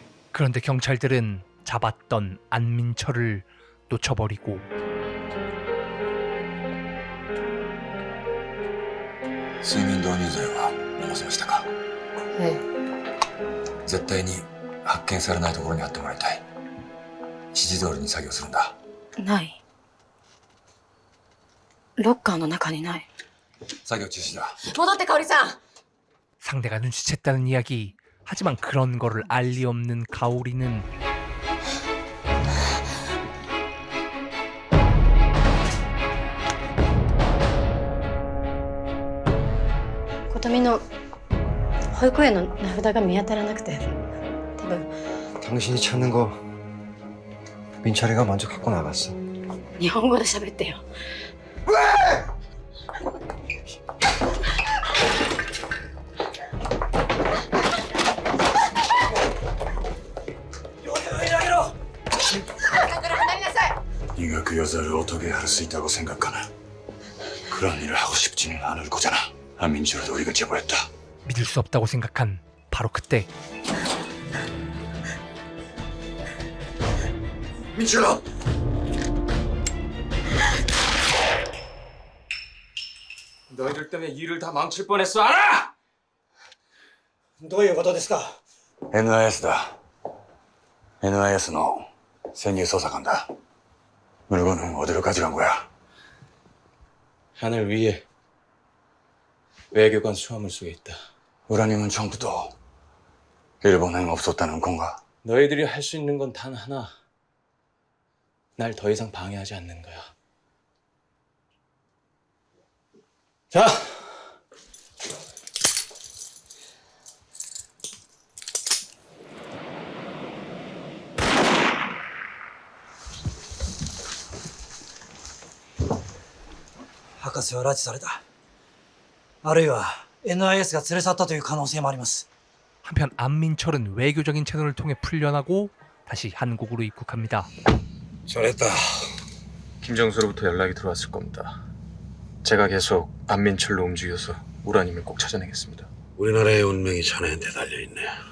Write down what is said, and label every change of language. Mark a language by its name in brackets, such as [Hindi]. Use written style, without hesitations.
[Korean] 그런데 경찰들은 잡았던 안민철을 놓쳐버리고 [Japanese] 睡眠導入剤は飲ませましたか？え絶対に発見されないところにあってもらいたい。指示通りに作業するんだ。え。ない。ロッカーの中にない。作業中止だ。戻って香織さん。 [Korean] 상대가 눈치챘다는 이야기. 하지만 그런 거를 알 리 없는 가오리는 [Japanese] 琴美の保育園の名札が見当たらなくて、多分 [Korean] 당신이 찾는 거 민철이가 먼저 갖고 나갔어. [Japanese] 日本語で喋ってよ。 [Korean] 네가 그 여자를 어떻게 할 수 있다고 생각하나? 그런 일을 하고 싶지는 않을 거잖아. 안민철도 우리가 제보했다. 믿을 수 없다고 생각한 바로 그때 민철아! 너희들 때문에 일을 다 망칠 뻔했어, 알아? [Japanese] どういうことですか？ [Korean] NIS 다. NIS 의潜入 捜査官다. 물건은 어디로 가져간 거야? 하늘 위에 외교관 수화물 속에 있다. 우라늄은 처음부터 일본엔 없었다는 건가? 너희들이 할 수 있는 건 단 하나. 날 더 이상 방해하지 않는 거야. 자! [Japanese] 박스は拉致された。あるいは NIS が連れ去ったという可能性もあります。 [Korean] 한편 안민철은 외교적인 채널을 통해 풀려나고 다시 한국으로 입국합니다. 잘했다. 김정수로부터 연락이 들어왔을 겁니다. 제가 계속 안민철로 움직여서 우라님을 꼭 찾아내겠습니다. 우리나라의 운명이 자네한테 달려있네.